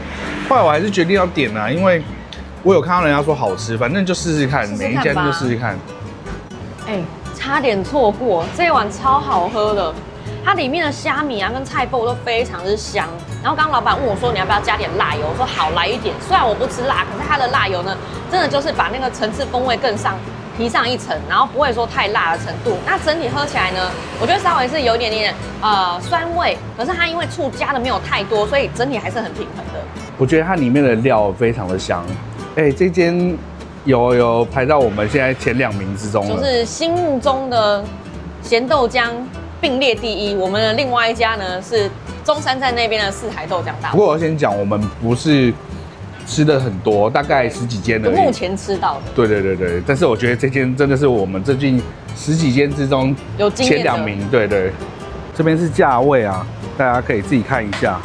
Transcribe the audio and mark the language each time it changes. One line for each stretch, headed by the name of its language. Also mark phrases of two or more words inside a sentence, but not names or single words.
Chinese: 後來我還是決定要點啊，因為我有看到人家說好吃，反正就試試看，每一家就試試看。差點錯過這一碗超好喝的，它裡面的蝦米啊跟菜脯都非常之香。然後剛剛老闆問我說你要不要加點辣油，我說好，來一點。雖然我不吃辣，可是它的辣油呢，真的就是把那個層次風味更上。提上一層，然後不會說太辣的程度。那整體喝起來呢，我覺得稍微是有一點點酸味，可是它因為醋加的沒有太多，所以整體還是很平衡的。我覺得它裡面的料非常的香。這間有排到我們現在前2名之中了，就是心目中的鹹豆漿並列第一。我們的另外一家呢是中山站那邊的四海豆漿大。不過我先講，我們不是吃的很多，大概10幾間而已。目前吃到的。对，但是我覺得這間真的是我們最近10幾間之中有前2名。對，這邊是價位啊，大家可以自己看一下。